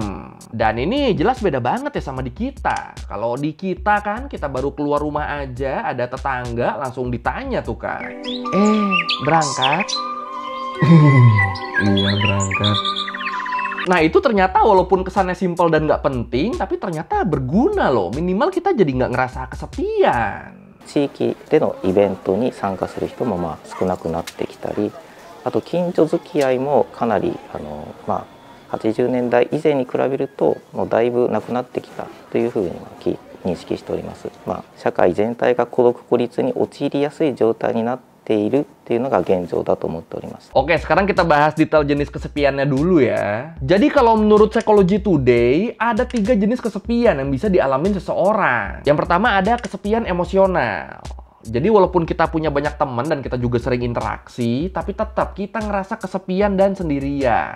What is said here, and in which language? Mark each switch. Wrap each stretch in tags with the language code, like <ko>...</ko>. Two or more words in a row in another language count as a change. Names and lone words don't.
<id>Dan ini jelas beda banget ya sama di kita. Kalau di kita kan, kita baru keluar rumah aja, ada tetangga langsung ditanya tuh kan, berangkat? Iya berangkat. Nah itu ternyata walaupun kesannya simpel dan nggak penting, tapi ternyata berguna loh. Minimal kita jadi nggak ngerasa kesepian.</id> <ja>地域でのイベントに参加する人も少なくなってきたり、あと近所付き合いもかなり80年代以前に比べるともうだいぶなくなってきたというふうに認識しております。社会全体が孤独孤立に陥りやすい状態になっているっていうのが現状だと思っております。</ja> <id>Oke, sekarang kita bahas detail jenis kesepiannya dulu ya. Jadi kalau menurut Psychology Today, ada 3 jenis kesepian yang bisa dialamin seseorang. Yang pertama ada kesepian emosional. Jadi walaupun kita punya banyak teman dan kita juga sering interaksi, tapi tetap kita ngerasa kesepian dan sendirian.</id>